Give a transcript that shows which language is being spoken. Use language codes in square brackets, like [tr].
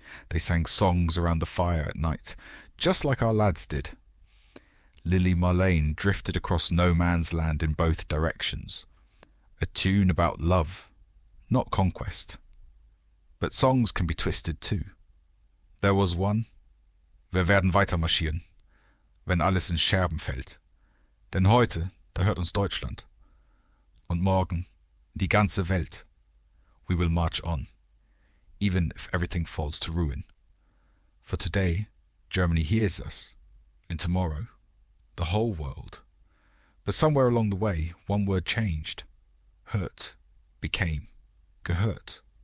[en] They sang songs around the fire at night, just like our lads did. Lily Marlene drifted across no man's land in both directions. A tune about love, not conquest. But songs can be twisted too. There was one, [de] Wir werden weitermarschieren, wenn alles in Scherben fällt. Denn heute, da hört uns Deutschland. Und morgen, die ganze Welt. [en] We will march on, even if everything falls to ruin. For today, Germany hears us, and tomorrow, the whole world. But somewhere along the way, one word changed. Hurt became gehört.